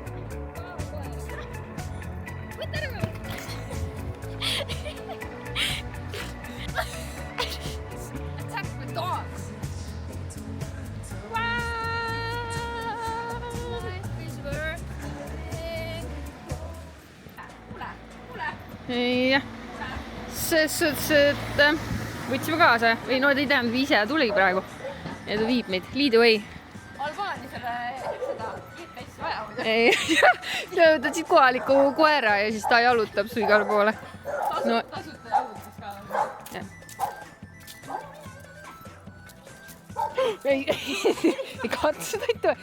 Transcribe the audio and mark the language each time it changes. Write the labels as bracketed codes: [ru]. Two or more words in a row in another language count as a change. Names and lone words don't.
[et] Võta nagu. [en] Attack the dogs. [et] Jah, ses suhtes, et võtsime kaasa või no ei teadnud, ise tuligi praegu ja ta viib meid, [en] lead away. [et] Albaani seda GPS vaja muidu. Ei, võtsid kohaliku koera ja siis ta jalutab su igale poole. Tasuta jalutas ka. Ei katsu seda ei tohi.